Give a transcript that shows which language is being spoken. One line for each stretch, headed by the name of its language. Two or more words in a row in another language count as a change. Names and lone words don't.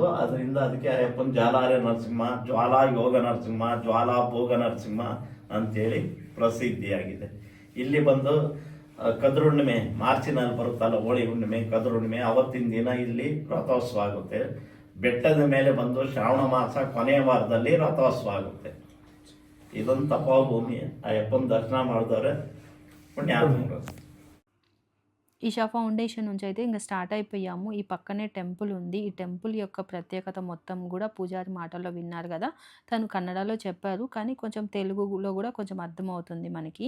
Kannada: ಅದರಿಂದ ಅದಕ್ಕೆ ಅಯ್ಯಪ್ಪನ ಜಾಲಾರಿ ನರಸಿಂಹ, ಜ್ವಾಲಾ ಯೋಗ ನರಸಿಂಹ, ಜ್ವಾಲಾ ಭೋಗ ನರಸಿಂಹ ಅಂತೇಳಿ ಪ್ರಸಿದ್ಧಿಯಾಗಿದೆ. ಇಲ್ಲಿ ಬಂದು ಕದ್ರುಣ್ಣಿಮೆ ಮಾರ್ಚಿನಲ್ಲಿ ಬರುತ್ತಲ್ಲ, ಹೋಳಿ ಹುಣ್ಣಿಮೆ, ಕದ್ರುಣ್ಣಿಮೆ, ಅವತ್ತಿನ ದಿನ ಇಲ್ಲಿ ರಥೋತ್ಸವ ಆಗುತ್ತೆ. ಬೆಟ್ಟದ ಮೇಲೆ ಬಂದು ಶ್ರಾವಣ ಮಾಸ ಕೊನೆಯ ವಾರದಲ್ಲಿ ರಥೋತ್ಸವ ಆಗುತ್ತೆ. ಇದೊಂದು ತಪೋಭೂಮಿ. ಅಯ್ಯಪ್ಪನ దర్శనం ಮಾಡಿದವ್ರೆ పుణ్యాత్ములు.
Telugu: ఈషా ఫౌండేషన్ నుంచి అయితే ఇంక స్టార్ట్ అయిపోయాము. ఈ పక్కనే టెంపుల్ ఉంది. ఈ టెంపుల్ యొక్క ప్రత్యేకత మొత్తం గూడా పూజారి మాటల్లో విన్నారు గదా! తను కన్నడలో చెప్పారు. కానీ కొంచెం తెలుగులో గూడా కొంచెం అర్థమవుతుంది మనకి.